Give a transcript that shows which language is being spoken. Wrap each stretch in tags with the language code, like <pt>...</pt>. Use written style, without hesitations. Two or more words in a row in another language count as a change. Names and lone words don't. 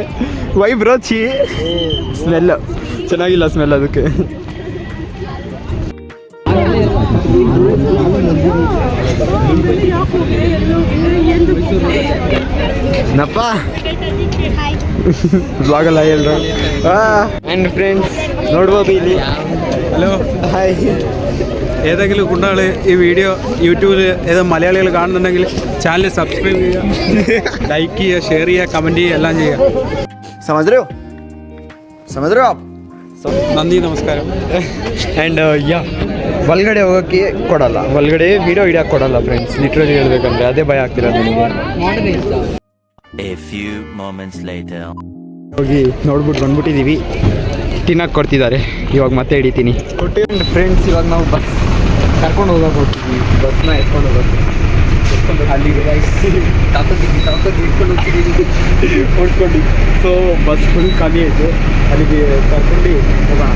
<en>why bro</en> <kn>ಛೀ, ಸ್ಮೆಲ್ ಚೆನ್ನಾಗಿಲ್ಲ ಸ್ಮೆಲ್ ಅದಕ್ಕೆ. ನಪ್ಪ ಬ್ಲಾಗಲ್ಲ ಹೇಳ್ರ.</kn> <en>and friends</en> <kn>ನೋಡ್ಬೋದು ಇಲ್ಲಿ.</kn> <ml>ഹലോ ഹായ്. ഏതെങ്കിലും കുട്ടികൾ ഈ വീഡിയോ യൂട്യൂബിൽ ഏത് മലയാളികൾ കാണുന്നുണ്ടെങ്കിൽ</ml> <en>channel subscribe</en> <ml>ചെയ്യുക, ലൈക്ക് ചെയ്യുക, ഷെയർ ചെയ്യുക, കമൻറ്റ് ചെയ്യുക, എല്ലാം ചെയ്യുക.</ml> <hi>समझ रहे हो आप?</hi> <ml>നന്ദി, നമസ്കാരം.</ml> <kn>ಆ್ಯಂಡ್ ಯಾ ಒಳಗಡೆ ಹೋಗೋಕ್ಕೆ ಕೊಡಲ್ಲ, ಒಳಗಡೆ ವಿಡಿಯೋ ಹಿಡಿಯೋಕ್ಕೆ ಕೊಡಲ್ಲ ಫ್ರೆಂಡ್ಸ್. ಲಿಟ್ರಲಿ ಹೇಳ್ಬೇಕಂದ್ರೆ ಅದೇ ಭಯ ಆಗ್ತಿರೋದು ನನಗೆ.</kn> <en>A few moments later.</en> <kn>ಹೋಗಿ ನೋಡ್ಬಿಟ್ಟು ಬಂದ್ಬಿಟ್ಟಿದ್ದೀವಿ, ತಿನ್ನಕ್ಕೆ ಕೊಡ್ತಿದ್ದಾರೆ. ಇವಾಗ ಮತ್ತೆ ಹಿಡಿತೀನಿ ಫ್ರೆಂಡ್ಸ್. ಇವಾಗ ನಾವು ಬಸ್ ಕರ್ಕೊಂಡು ಹೋಗೋಕೆ ಹೋಗ್ತಿದ್ವಿ, ಬಸ್ನ ಎತ್ಕೊಂಡು ಹೋಗೋಕ್ಕೆ. ಅಲ್ಲಿಗೆ ತಾಕತ್ತು ಇಟ್ಕೊಂಡು ಹೋಗ್ತಿದ್ದೀವಿ. ಓಡಿಸ್ಕೊಂಡು. ಸೊ</kn> <en>bus full</en> <kn>ಖಾಲಿ ಆಯಿತು, ಅಲ್ಲಿಗೆ ಕರ್ಕೊಂಡು ಹೋಗೋಣ.</kn>